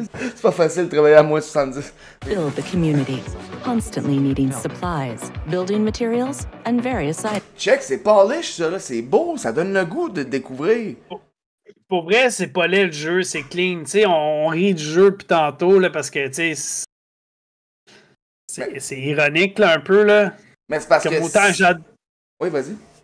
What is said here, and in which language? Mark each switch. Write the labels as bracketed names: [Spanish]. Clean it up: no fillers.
[French] C'est pas facile de travailler à moins 70. [English] Build the community, constantly needing supplies, building materials, and various items. [French] Check, c'est polish, ça, là. C'est beau, ça donne le goût de découvrir. Pour vrai, c'est pas laid le jeu, c'est clean. Tu sais, on rit du jeu, puis tantôt, là, parce que, tu sais, C'est ironique, là, un peu, là. Mais c'est parce que... Autant oui, vas-y.